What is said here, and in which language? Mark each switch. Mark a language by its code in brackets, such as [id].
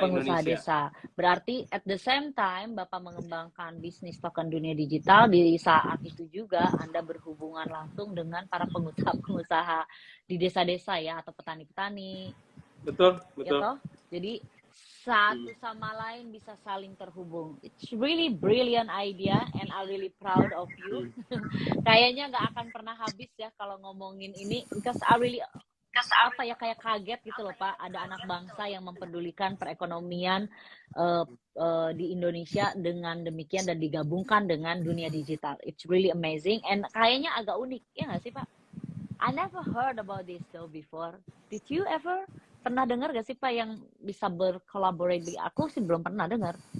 [id] Pengusaha Indonesia. Desa. Berarti [en] at the same time [id] Bapak mengembangkan bisnis token dunia digital, di saat itu juga Anda berhubungan langsung dengan para pengusaha-pengusaha di desa-desa ya, atau petani-petani. Betul. Ya, jadi satu sama lain bisa saling terhubung. [en] It's really brilliant idea and I'm really proud of you. [id] Kayaknya nggak akan pernah habis ya kalau ngomongin ini, [en] because I really [id] apa ya, kayak kaget gitu loh Pak, ada anak bangsa yang mempedulikan perekonomian di Indonesia dengan demikian dan digabungkan dengan dunia digital. [en] It's really amazing and [id] kayaknya agak unik, ya nggak sih Pak? [en] I never heard about this though before. Did you ever? [id] Pernah dengar gak sih Pak yang bisa berkolaborasi? Aku sih belum pernah dengar.